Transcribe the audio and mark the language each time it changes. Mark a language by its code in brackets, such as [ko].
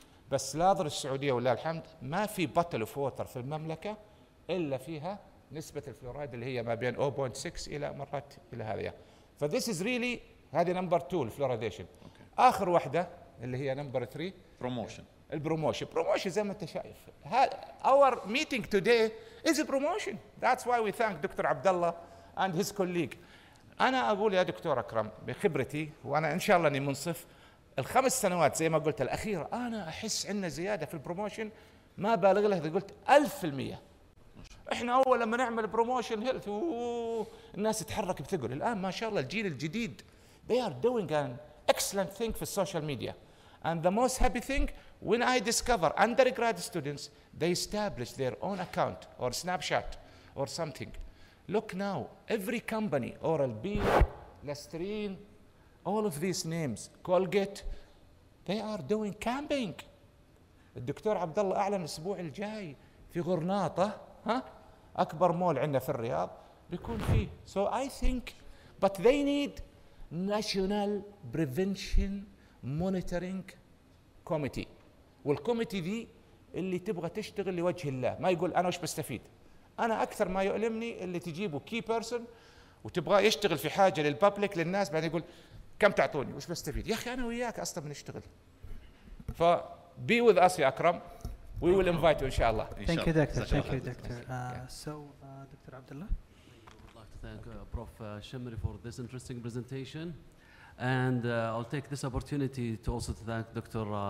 [ar] بس لاحظوا السعودية ولله الحمد ما في بطل اوف ووتر في المملكة إلا فيها نسبة الفلورايد اللي هي ما بين 0.6 إلى مرات إلى هذه. ف [en] this is really [ar] هذه نمبر 2 الفلوريديشن. آخر واحدة اللي هي نمبر 3 بروموشن. البروموشن زي ما انت شايف. [en] Our meeting today is a promotion. That's why we thank Dr. Abdullah and his colleague. [ar] أنا أقول يا دكتور أكرم بخبرتي، وأنا إن شاء الله إني منصف، ال5 سنوات زي ما قلت الأخيرة أنا أحس عندنا زيادة في البروموشن ما بالغ له إذا قلت 1000%. إحنا أول لما نعمل بروموشن هيلث الناس تتحرك بثقل. الآن ما شاء الله الجيل الجديد [en] they are doing an excellent thing [ar] في السوشيال ميديا. [en] And the most happy thing, when I discover undergrad students, they establish their own account or Snapchat or something. Look now, every company, Oral-B, Listerine, all of these names, Colgate, they are doing camping. [ar] الدكتور عبد الله أعلن الأسبوع الجاي في غرناطة، أكبر مول عندنا في الرياض بيكون فيه. [en] So I think, but they need national prevention monitoring committee. [ar] والكوميتي دي اللي تبغى تشتغل لوجه الله، ما يقول انا وش بستفيد. انا اكثر ما يؤلمني اللي تجيبه [en] key person [ar] وتبغاه يشتغل في حاجه للبابليك للناس، بعدين يقول كم تعطوني وش بستفيد. يا اخي انا وياك اصلا بنشتغل. [en] ف be with us يا اكرم. We will invite you ان شاء الله. Thank you, Doctor. Thank you, Doctor. So, Dr. Abdullah. We would like to thank Prof. Shemri for this interesting presentation. And I'll take this opportunity to also thank Dr.